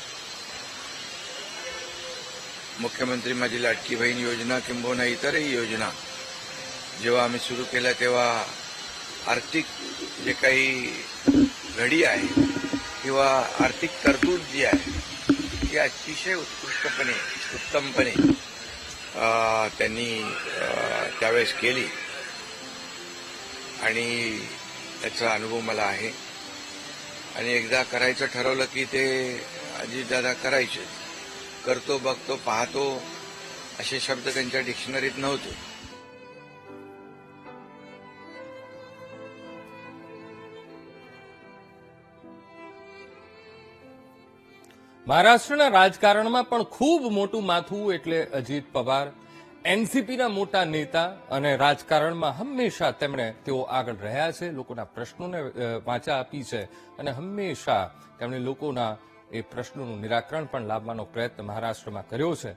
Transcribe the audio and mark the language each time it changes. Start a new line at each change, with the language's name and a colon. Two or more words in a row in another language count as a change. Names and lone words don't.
Marathi: मुख्यमंत्री माझी लाडकी बहीण योजना किंबहुना इतरही योजना जेव्हा आम्ही सुरू केल्या तेव्हा आर्थिक जे काही घडी आहे किंवा आर्थिक तरतूद जी आहे ती अतिशय उत्तमपणे त्यांनी त्यावेळेस केली आणि त्याचा अनुभव मला आहे. आणि एकदा करायचं ठरवलं की ते अजितदादा करायचे. करतो, बघतो, पाहतो असे शब्द त्यांच्या डिक्शनरीत नव्हते.
Gujarati: મહારાષ્ટ્રના રાજકારણમાં પણ ખૂબ મોટું માથું એટલે અજીત પવાર. એનસીપીના મોટા નેતા અને રાજકારણમાં હંમેશા તેઓ આગળ રહ્યા છે, લોકોના પ્રશ્નોને વાચા આપી છે અને હંમેશા તેમણે લોકોના એ પ્રશ્નોનું નિરાકરણ પણ લાવવાનો પ્રયત્ન મહારાષ્ટ્રમાં કર્યો છે.